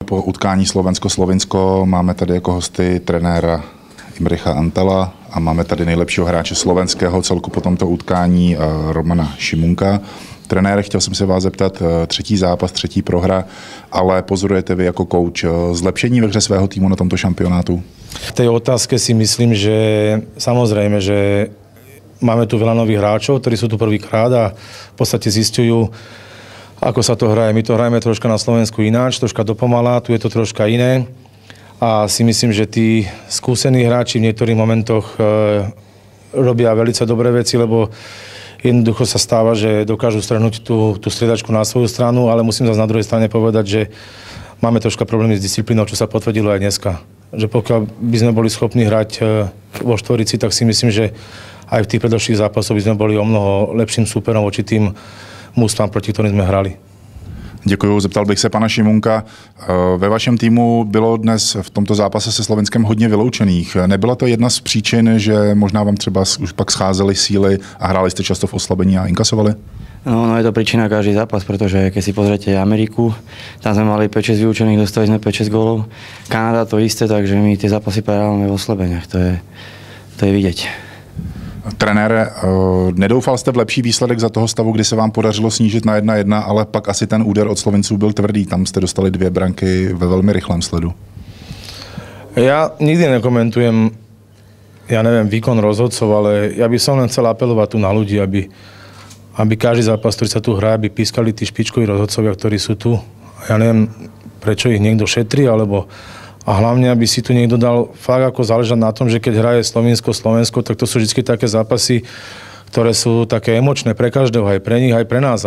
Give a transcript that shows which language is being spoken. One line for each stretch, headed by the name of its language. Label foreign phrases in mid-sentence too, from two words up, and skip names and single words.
Czech: Po utkání Slovensko-Slovinsko máme tady jako hosty trenéra Imricha Antala a máme tady nejlepšího hráče slovenského celku po tomto utkání Romana Šimunka. Trenére, chtěl jsem se vás zeptat, třetí zápas, třetí prohra, ale pozorujete vy jako kouč zlepšení ve hře svého týmu na tomto šampionátu?
Slovak: V tej otázke si myslím, že samozrejme, že máme tu veľa nových hráčov, ktorí sú tu prvýkrát a v podstate zistujú, ako sa to hraje. My to hrajeme troška na Slovensku ináč, troška dopomalá, tu je to troška iné. A si myslím, že tí skúsení hráči v niektorých momentoch robia veľmi dobré veci, lebo jednoducho sa stáva, že dokážu strhnúť tú striedačku na svoju stranu, ale musím zase na druhej strane povedať, že máme troška problémy s disciplínou, čo sa potvrdilo aj dneska. Že pokiaľ by sme boli schopní hrať vo štvorici, tak si myslím, že aj v tých predošlých zápasoch by sme boli o mnoho lepším súperom voči tým mužstvám, proti ktorým sme hrali.
Czech: Děkuju. Zeptal bych se pana Šimunka. Ve vašem týmu bylo dnes v tomto zápase se Slovenskem hodně vyloučených. Nebyla to jedna z příčin, že možná vám třeba už pak scházely síly a hráli jste často v oslabení a inkasovali?
Slovak: No je to príčina každý zápas, pretože keď si pozriete Ameriku, tam sme mali 5-6 vyučených, dostali sme 5-6 gólov. Kanada to isté, takže my tie zápasy prehrávame v oslabeniach, to je vidieť.
Czech: Trenére, nedoufal jste v lepší výsledek za toho stavu, kdy se vám podařilo snížit na 1-1, ale pak asi ten úder od Slovinců byl tvrdý. Tam jste dostali 2 branky ve velmi rychlém sledu.
Slovak: Ja nikdy nekomentujem, ja neviem, výkon rozhodcov, ale ja by som len chcel apelovať tu na ľudí, aby každý zápas, ktorý sa tu hrá, aby pískali tí špičkoví rozhodcovia, ktorí sú tu. Ja neviem, prečo ich niekto šetrí, alebo a hlavne, aby si tu niekto dal fakt ako záležať na tom, že keď hraje Slovensko, tak to sú vždy také zápasy, ktoré sú také emočné pre každého, aj pre nich, aj pre nás.